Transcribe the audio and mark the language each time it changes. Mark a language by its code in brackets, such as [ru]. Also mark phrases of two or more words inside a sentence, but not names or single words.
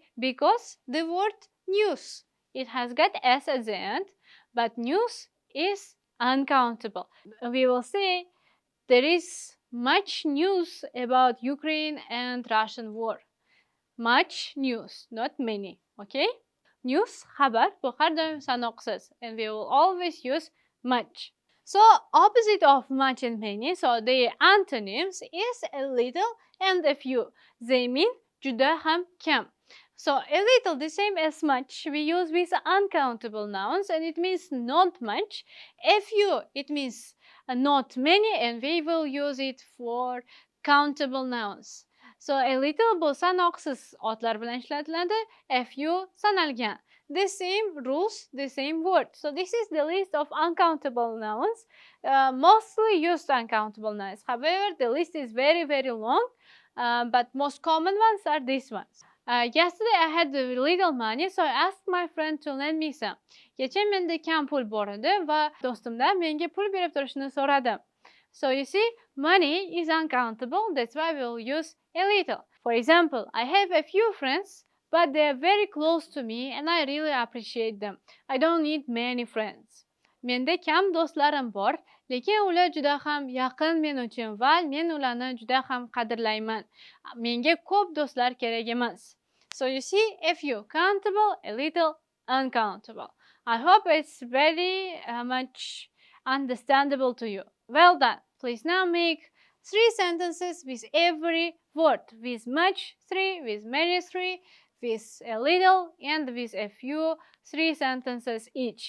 [en] Because the word news, it has got s at the end, but news is uncountable. We will say there is much news about Ukraine and Russian war. Much news, not many, okay? News, [uz] xabar, bu har doim sanoqsiz, [en] and we will always use much. So opposite of much and many, so the antonyms is a little and a few. They mean [uz] juda ham kam. [en] So a little, the same as much, we use with uncountable nouns and it means not much. A few, it means not many, and we will use it for countable nouns. So a little [uz] bu sanoqsiz otlar bilan ishlatiladi, [en] a few sanalgan. The same rules, the same word. So this is the list of uncountable nouns, mostly used uncountable nouns. However, the list is very, very long, but most common ones are these ones. Yesterday I had little money, so I asked my friend to lend me some. [uz] Kecha menda kam pul bor edi va do'stimdan menga pul berib turishini so'radim. [en] So you see, money is uncountable, that's why we'll use a little. For example, I have a few friends, but they are very close to me and I really appreciate them. I don't need many friends. [uz] Menda kam do'stlarim bor, lekin ular juda ham yaqin men uchun va men ularni juda ham qadrlayman. Menga ko'p do'stlar kerak emas. [en] So you see, a few countable, a little uncountable. I hope it's very much understandable to you. Well done. Please now make 3 sentences with every word. With much 3, with many 3, with a little, and with a few 3 sentences each.